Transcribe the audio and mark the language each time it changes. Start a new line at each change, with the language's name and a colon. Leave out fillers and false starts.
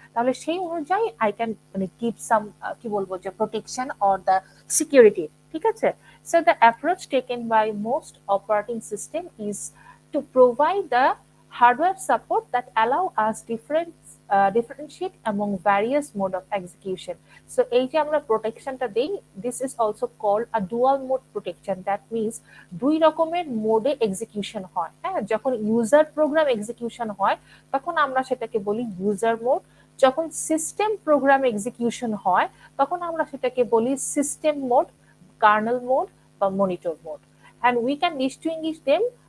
Bangla: তাহলে সেই অনুযায়ী আই ক্যান মানে গিভ সাম কি বলবো যে
English: protection or the security,
Bangla: ঠিক আছে?
English: So the approach taken by most operating system is to provide the hardware support that allow us differentiate among various mode of execution. So
Bangla: এই যে আমরা প্রোটেকশনটা দেই,
English: this is also called a dual mode protection. That means
Bangla: দুই রকমের মোডে execution হয়। হ্যাঁ, যখন ইউজার প্রোগ্রাম এক্সিকিউশন হয় তখন আমরা সেটাকে বলি ইউজার মোড, যখন সিস্টেম প্রোগ্রাম এক্সিকিউশন হয় তখন আমরা সেটাকে বলি সিস্টেম মোড, কার্নেল মোড বা monitor mode.
English: And we can distinguish them